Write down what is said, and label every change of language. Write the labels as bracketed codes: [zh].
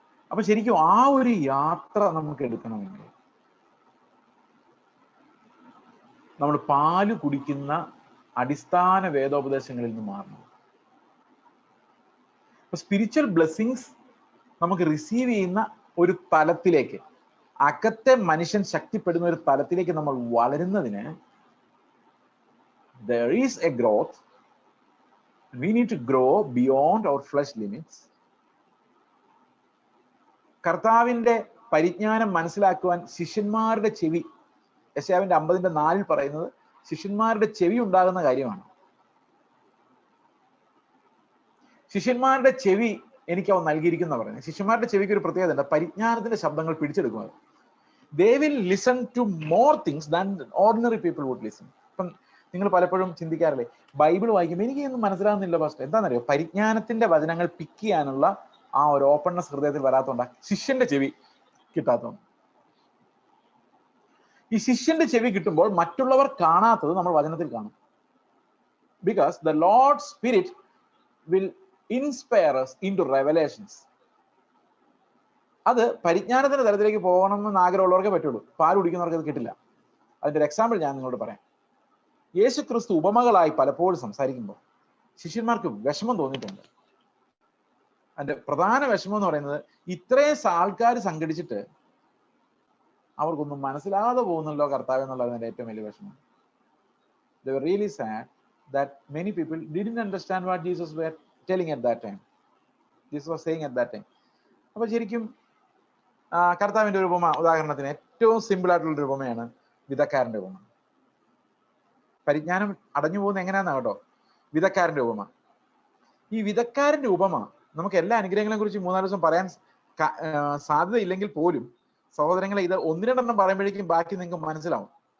[ml] അപ്പൊ ശരിക്കും ആ ഒരു യാത്ര നമുക്ക് എടുക്കണമെങ്കിൽ നമ്മൾ പാല് കുടിക്കുന്ന അടിസ്ഥാന വേദോപദേശങ്ങളിൽ നിന്ന് മാറണം. സ്പിരിച്വൽ ബ്ലെസ്സിങ്സ് നമുക്ക് റിസീവ് ചെയ്യുന്ന ഒരു തലത്തിലേക്ക്, അകത്തെ മനുഷ്യൻ ശക്തിപ്പെടുന്ന ഒരു തലത്തിലേക്ക് നമ്മൾ വളരുന്നതിന് [en] there is a growth. We need to grow beyond our flesh limits. [ml] കർത്താവിന്റെ പരിജ്ഞാനം മനസ്സിലാക്കുവാൻ ശിഷ്യന്മാരുടെ ചെവി, യെശയ്യാവിന്റെ 50:4 പറയുന്നത് ശിഷ്യന്മാരുടെ ചെവി ഉണ്ടാകുന്ന കാര്യമാണ്. ശിഷ്യന്മാരുടെ ചെവി എനിക്ക് അവൻ നൽകിയിരിക്കുന്ന പറയുന്നത്. ശിഷ്യന്മാരുടെ ചെവിക്ക് ഒരു പ്രത്യേകത ഉണ്ട്, പരിജ്ഞാനത്തിന്റെ ശബ്ദങ്ങൾ പിടിച്ചെടുക്കുന്നത്. [en] They will listen to more things than ordinary people would listen. [ml] ഇപ്പം നിങ്ങൾ പലപ്പോഴും ചിന്തിക്കാറില്ലേ, ബൈബിൾ വായിക്കുമ്പോൾ എനിക്കൊന്നും മനസ്സിലാകുന്നില്ല പാസ്റ്റർ. എന്താണെന്നറിയോ? പരിജ്ഞാനത്തിന്റെ വചനങ്ങൾ പിക്ക് ചെയ്യാനുള്ള ആ ഒരു ഓപ്പൺനെസ് ഹൃദയത്തിൽ വരാത്തോണ്ടാണ് ശിഷ്യന്റെ ചെവി കിട്ടാത്തതുകൊണ്ട്. ഈ ശിഷ്യന്റെ ചെവി കിട്ടുമ്പോൾ മറ്റുള്ളവർ കാണാത്തത് നമ്മൾ വചനത്തിൽ കാണും. [en] Because the Lord spirit will inspire us into revelations. [ml] അത് പരിജ്ഞാനത്തിന്റെ തലത്തിലേക്ക് പോകണമെന്ന് ആഗ്രഹമുള്ളവർക്കേ പറ്റുള്ളൂ. പാൽ കുടിക്കുന്നവർക്ക് അത് കിട്ടില്ല. അതിന്റെ ഒരു എക്സാമ്പിൾ ഞാൻ നിങ്ങളോട് പറയാം. യേശു ക്രിസ്തു ഉപമകളായി പലപ്പോഴും സംസാരിക്കുമ്പോൾ ശിഷ്യന്മാർക്ക് വിഷമം തോന്നിയിട്ടുണ്ട്. അതിന്റെ പ്രധാന വിഷമം എന്ന് പറയുന്നത്, ഇത്രയും ആൾക്കാർ സംഘടിച്ചിട്ട് അവർക്കൊന്നും മനസ്സിലാകാതെ പോകുന്നല്ലോ കർത്താവ് എന്നുള്ളതാണ് ഏറ്റവും വലിയ വിഷമം. [en] They were really sad that many people didn't understand what Jesus were telling at that time. Jesus was saying at that time. [ml] അപ്പൊ ശരിക്കും കർത്താവിന്റെ ഒരു ഉപമ, ഉദാഹരണത്തിന് ഏറ്റവും സിമ്പിൾ ആയിട്ടുള്ള ഒരു ഉപമയാണ് വിതക്കാരന്റെ ഉപമ. പരിജ്ഞാനം അടഞ്ഞു പോകുന്ന എങ്ങനെയാണെന്നാ കേട്ടോ, വിതക്കാരന്റെ ഉപമ. ഈ വിതക്കാരന്റെ ഉപമ നമുക്ക് എല്ലാ അനുഗ്രഹങ്ങളെ കുറിച്ച് 3-4 ദിവസം പറയാൻ സാധ്യതയില്ലെങ്കിൽ പോലും സഹോദരങ്ങളെ, ഇത് 1-2 പറയുമ്പോഴേക്കും ബാക്കി നിങ്ങൾക്ക് മനസ്സിലാവും.